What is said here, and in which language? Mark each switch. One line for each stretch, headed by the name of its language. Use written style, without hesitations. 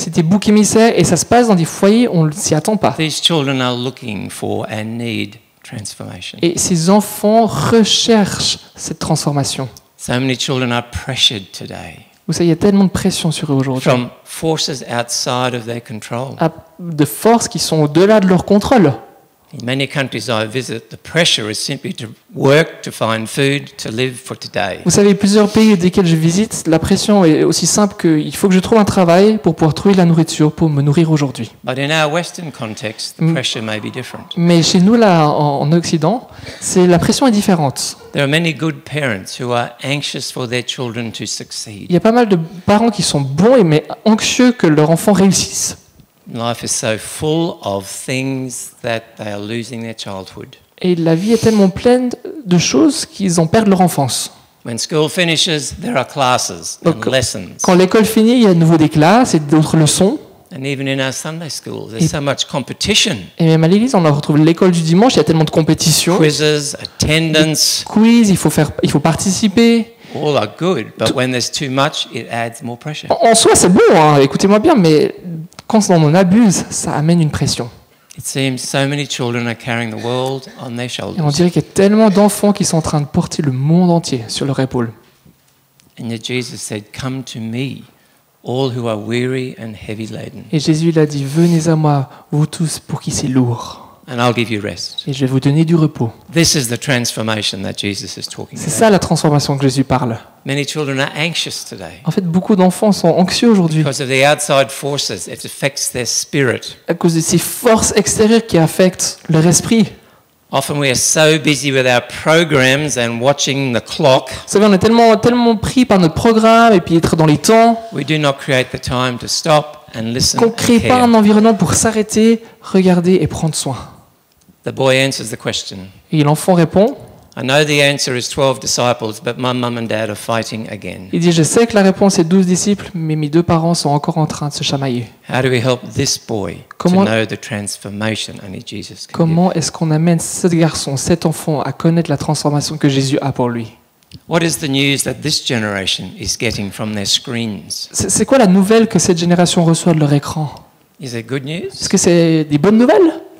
French: C'était bouc émissaire et ça se passe dans des foyers où on ne s'y attend pas.
English: These children are looking for and need transformation.
French: Et ces enfants recherchent cette transformation.
English: So many children are pressured today
French: Vous savez, il y a tellement de pression sur eux aujourd'hui.
English: from forces outside of their control.
French: De forces qui sont au-delà de leur contrôle.
English: In many countries I visit, the pressure is simply to work, to find food, to live for today.
French: Vous savez, plusieurs pays desquels je visite, la pression est aussi simple qu'il faut que je trouve un travail pour pouvoir trouver de la nourriture, pour me nourrir aujourd'hui.
English: But in our Western context, the pressure may be different.
French: Mais chez nous, là, en Occident, la pression est différente.
English: There are many good parents who are anxious for their children to succeed.
French: Il y a pas mal de parents qui sont bons mais anxieux que leur enfant réussisse.
English: Life is so full of things that they are losing their childhood.
French: Et la vie est tellement pleine de choses qu'ils en perdent leur enfance.
English: When school finishes, there are classes
French: Donc,
English: and lessons.
French: quand l'école finit, il y a de nouveau des classes et d'autres leçons.
English: And even in our Sunday schools, there's so much competition.
French: Et même à l'église, on retrouve l'école du dimanche, il y a tellement de compétitions.
English: Quizzes, attendance,
French: Quiz, il faut participer.
English: all are good, but when there's too much, it adds more pressure.
French: En soi, c'est bon, hein, écoutez-moi bien, mais quand on en abuse, ça amène une pression.
English: It seems so many children are carrying the world on their
French: Et on
English: shoulders.
French: dirait qu'il y a tellement d'enfants qui sont en train de porter le monde entier sur leur épaule.
English: And yet Jesus said, "Come to me, all who are weary and heavy laden,
French: Et Jésus il a dit, venez à moi, vous tous pour qui c'est lourd,
English: and I'll give you rest.
French: et je vais vous donner du repos.
English: This is the transformation that Jesus is talking
French: C'est
English: about.
French: ça la transformation que Jésus parle.
English: Many children are anxious today
French: En fait, beaucoup d'enfants sont anxieux aujourd'hui
English: because of the outside forces. It affects their spirit.
French: à cause de ces forces extérieures qui affectent leur esprit.
English: Often we are so busy with our programs and watching the clock,
French: Vous savez, on est tellement pris par notre programme et puis être dans les temps
English: we do not create the time to stop and listen
French: qu'on ne
English: and
French: crée pas
English: care.
French: un environnement pour s'arrêter, regarder et prendre soin.
English: The boy answers the question.
French: Et l'enfant répond,
English: I know the answer is 12 disciples, but my mum and dad are fighting again.
French: il dit, je sais que la réponse est 12 disciples, mais mes 2 parents sont encore en train de se chamailler.
English: How do we help this boy
French: Comment-
English: to know the transformation only Jesus can give?
French: Comment est-ce qu'on amène ce garçon, cet enfant, à connaître la transformation que Jésus a pour lui?
English: What is the news that this generation is getting from their screens?
French: C'est quoi la nouvelle que cette génération reçoit de leur écran?
English: Is it good news?
French: Est-ce que c'est des bonnes nouvelles?